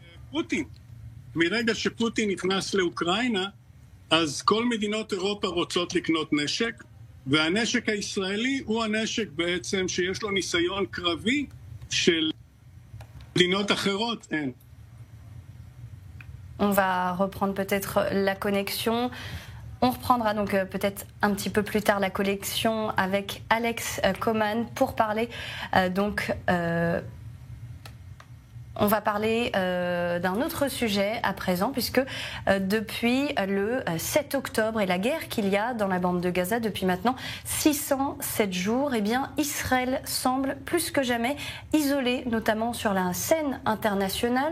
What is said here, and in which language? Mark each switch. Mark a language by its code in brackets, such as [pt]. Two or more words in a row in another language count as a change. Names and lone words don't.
[he] פוטין. מרגע שפוטין נכנס לאוקראינה, אז כל מדינות אירופה רוצות לקנות נשק, והנשק הישראלי הוא הנשק בעצם שיש לו ניסיון קרבי של מדינות אחרות אין. [fr] On va reprendre peut-être la connexion. On reprendra donc peut-être un petit peu plus tard la connexion avec Alex Coman pour parler on va parler d'un autre sujet à présent, puisque depuis le 7 octobre et la guerre qu'il y a dans la bande de Gaza depuis maintenant 607 jours, eh bien Israël semble plus que jamais isolé, notamment sur la scène internationale.